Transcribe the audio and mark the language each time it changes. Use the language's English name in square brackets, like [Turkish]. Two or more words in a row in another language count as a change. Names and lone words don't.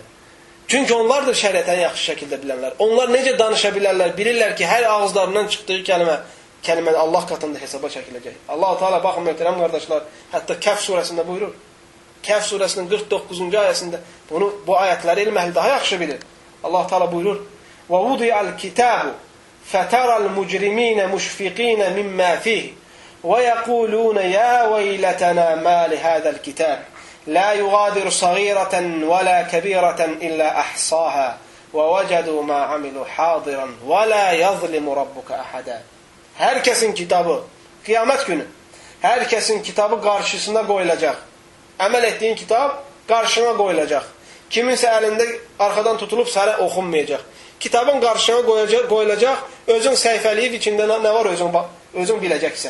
[Azerbaijani] Çünki onlardır şəriətəni yaxşı şəkildə bilənlər. Onlar necə danışa bilərlər? Bilirlər ki, hər ağızlarından çıxdığı kəlmə Allah katında hesaba çəkiləcək. Allah-u Teala baxın möhtərəm qardaşlar, hətta Kəhf surəsində buyurur. Kəhf surəsinin 49-cu ayəsində bu ayətləri elm əhli daha yaxşı bilir. Allah-u Teala buyurur: [Arabic] "ووضع الكتاب فترى المجرمين مشفقين مما فيه ويقولون يا ويلتنا ما لهذا الكتاب لا يغادر صغيرة ولا كبيرة إلا أحصاها ووجدوا ما عملوا حاضرا ولا يظلم ربك أحدا." [Azerbaijani] Hər kəsin kitabı, qiyamət günü, hər kəsin kitabı qarşısına qoyulacaq. Əməl etdiyin kitab qarşına qoyulacaq. Kiminsə əlində arxadan tutulub sənə oxunmayacaq. Kitabın qarşına qoyulacaq, özün səhifəliyib içində nə var özün biləcəksən.